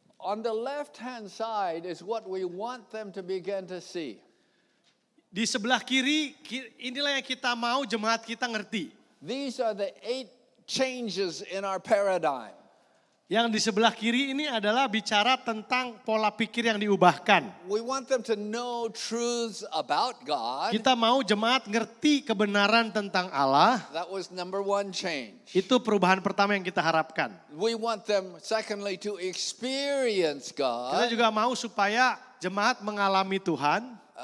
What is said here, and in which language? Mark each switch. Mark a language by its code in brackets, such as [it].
[en] On the left-hand side is what we want them to begin to see. [id] Di sebelah kiri, inilah yang kita mau jemaat kita ngerti. [en] These are the 8 changes in our paradigm. [id] Yang di sebelah kiri ini adalah bicara tentang pola pikir yang diubahkan. [en] We want them to know truths about God. [id] Kita mau jemaat ngerti kebenaran tentang Allah. [en] That was number 1 change. [id] Itu perubahan pertama yang kita harapkan. [en] We want them, secondly, to experience [id] Kita juga mau supaya jemaat mengalami Tuhan.